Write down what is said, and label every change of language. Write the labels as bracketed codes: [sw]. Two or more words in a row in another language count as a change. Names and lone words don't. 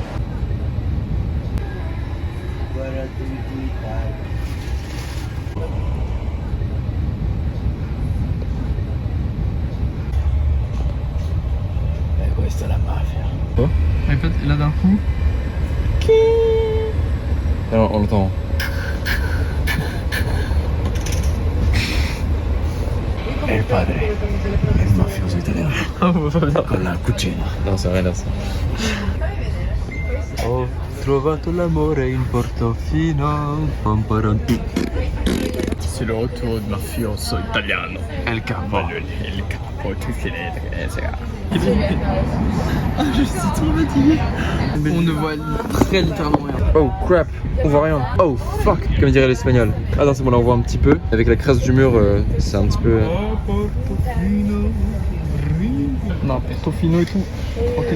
[fr] Quoi? Répète, et là d'un coup. Alors on l'entend. [it] Il padre è un mafioso italiano con la cucina. [fr] Non, c'est rien là ça. [it] Ho trovato l'amore in Portofino. [fr] C'est le retour de [it] mafioso italiano. [es] El capo. [it] Il capo, tutti [fr] les Ah, je suis trop fatigué. On ne voit très littéralement rien. [en] Oh crap, [fr] on voit rien. [en] Oh fuck, [fr] comme dirait l'espagnol. Ah non c'est bon, là on voit un petit peu. Avec la crasse du mur, c'est un petit peu... Non, Portofino et tout. Tranquille.